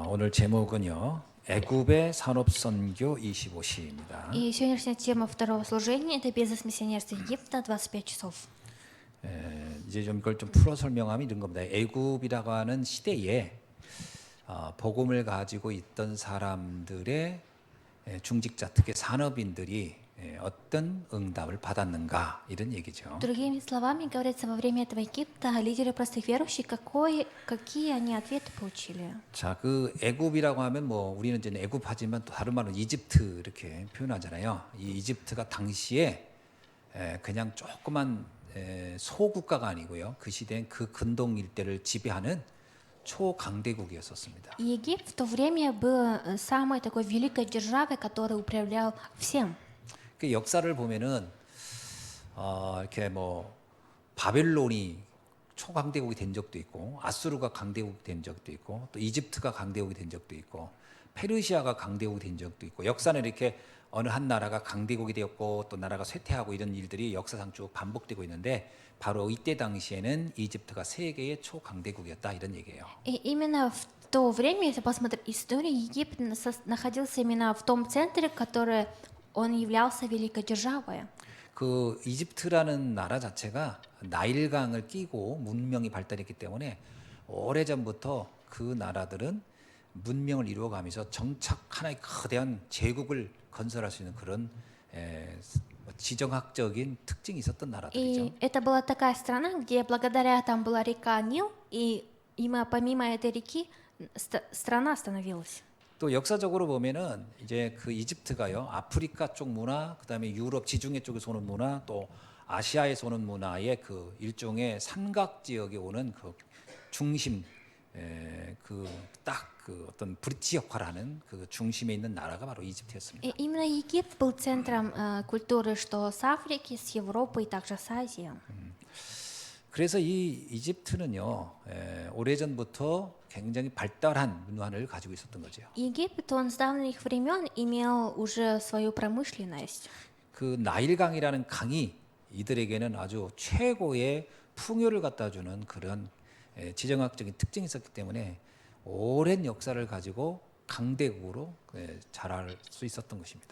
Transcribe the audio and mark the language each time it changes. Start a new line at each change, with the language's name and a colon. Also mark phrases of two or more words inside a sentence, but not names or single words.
Korean: 오늘 제목은요. 애굽의 산업선교 25시입니다.
Russian: И сегодняшняя тема второго служения – это бизнес-миссионерство Египта, 25 часов.
Korean: 이제 좀 이걸 좀 풀어 설명하면 이런 겁니다. 애굽이라고 하는 시대에 복음을 가지고 있던 사람들의 중직자, 특히 산업인들이 어떤 응답을 받았는가 이런 얘기죠.
Russian: Другими словами, говорится, во время этого Египта лидеры простых верующих, какие они ответы получили.
Korean: 자, 그 애굽이라고 하면 뭐 우리는 이제 애굽하지만 또 다른 말로 이집트 이렇게 표현하잖아요. 이 이집트가 당시에 그냥 조그만 소국가가 아니고요. 그 시대엔 그 근동 일대를 지배하는 초강대국이었었습니다.
Russian: Египет в то время был самой такой великой державой, которая управлял всем.
Korean: 그 역사를 보면은 이렇게 뭐 바벨론이 초강대국이 된 적도 있고 아수르가 강대국이 된 적도 있고 또 이집트가 강대국이 된 적도 있고 페르시아가 강대국이 된 적도 있고 역사는 이렇게 어느 한 나라가 강대국이 되었고 또 나라가 쇠퇴하고 이런 일들이 역사상 쭉 반복되고 있는데 바로 이때 당시에는 이집트가 세계의 초강대국이었다 이런 얘기예요.
Russian: И именно в то время, если посмотреть историю, Египет находился именно в том центре, который он являлся великой державой.
Korean: 그 이집트라는 나라 자체가 나일강을 끼고 문명이 발달했기 때문에 오래전부터 그 나라들은 문명을 이루어가면서 정착 하나의 거대한 제국을 건설할 수 있는 그런 지정학적인 특징이 있었던 나라들이죠.
Russian: И это была такая страна, где благодаря там была река Нил, и помимо этой реки страна становилась.
Korean: 또 역사적으로 보면은 이제 그 이집트가요 아프리카 쪽 문화, 그다음에 유럽 지중해 쪽에서 오는 문화, 또 아시아에서 오는 문화의 그 일종의 삼각 지역에 오는 그 중심, 그 딱 그 어떤 브릿지 역할을 하는 그 중심에 있는 나라가 바로 이집트였습니다.
Russian: И именно Египет был центром культуры, что с Африки, с Европы и также с Азии.
Korean: 그래서 이 이집트는요 오래전부터 굉장히 발달한 문화를 가지고 있었던 거죠.
Russian: Египет, он с давних времен имел уже свою промышленность.
Korean: 그 나일강이라는 강이 이들에게는 아주 최고의 풍요를 갖다 주는 그런 지정학적인 특징이 있었기 때문에 오랜 역사를 가지고 강대국으로 자랄 수 있었던 것입니다.